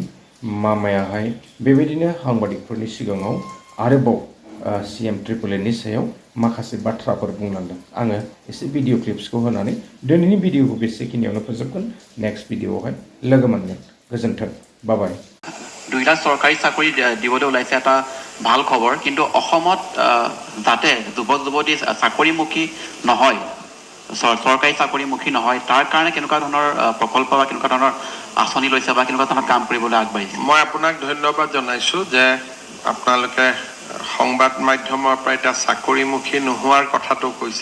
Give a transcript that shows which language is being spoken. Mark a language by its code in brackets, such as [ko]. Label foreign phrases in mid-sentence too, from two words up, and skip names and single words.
[brx] मामायाहाय बेबायदिनो साংবাদিকफोरनि सिगाङाव आरोबाव CMAAA नि सायाव माखासे बाथ्राफोर बुंलांदों। आङो एसे [en] video clips [brx] होनानै दिनैनि भिडिअखौ बेसेखिनियावनो फोजोबगोन। [en] next video [brx] लोगो मोनगोन। गोजोन्थों। बाय। [as] 2 লাখ চৰকাৰী চাকৰি দিবলৈ ওলাইছে, এটা ভাল খবৰ। কিন্তু অসমত যাতে যুৱক যুৱতী চাকৰিমুখী নহয়, চৰকাৰী চাকৰিমুখী নহয়, তাৰ কাৰণে কেনেকুৱা ধৰণৰ প্ৰকল্প বা কেনেকুৱা ধৰণৰ আঁচনি লৈছে বা কেনেকুৱা ধৰণৰ কাম কৰিবলৈ আগবাঢ়িছে? মই আপোনাক ধন্যবাদ জনাইছোঁ যে আপোনালোকে সংবাদ মাধ্যমৰ পৰা এটা চাকৰিমুখী নোহোৱাৰ কথাটো কৈছে।